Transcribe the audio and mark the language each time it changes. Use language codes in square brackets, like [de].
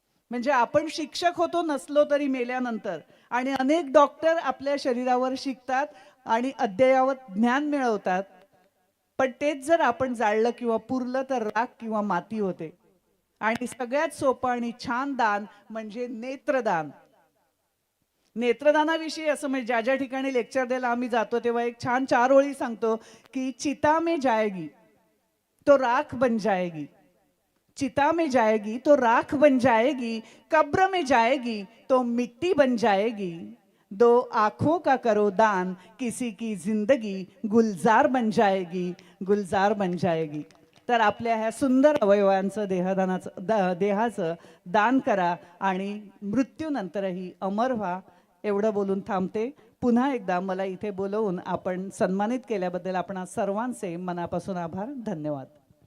[mr] म्हणजे आपण शिक्षक होतो नसलो तरी मेल्यानंतर, आणि अनेक डॉक्टर आपल्या शरीरावर शिकतात. आणि अद्ययावत ज्ञान मिळवतात. पण तेच जर आपण जाळलं किंवा पुरलं तर राख किंवा माती होते. आणि सगळ्यात सोपं आणि छान दान म्हणजे नेत्रदान. नेत्रदानाविषयी असं म्हणजे ज्या ज्या ठिकाणी लेक्चर द्यायला आम्ही जातो तेव्हा एक छान 4 ओळी सांगतो की [hi] चिता में जाएगी तो राख बन जाएगी, चिता में जाएगी तो राख बन जाएगी, कब्र में जाएगी तो मिट्टी बन जाएगी, 2 आंखों का करो दान, किसी की जिंदगी गुलजार बन जाएगी, गुलजार बन जाएगी. [mr] तर आपल्या ह्या सुंदर अवयवांचं देहाचं दान करा आणि मृत्यूनंतरही अमर व्हा. एवढं बोलून थांबते. पुन्हा एकदा मला इथे बोलवून आपण सन्मानित केल्याबद्दल आपणा सर्वांचे मनापासून आभार. धन्यवाद.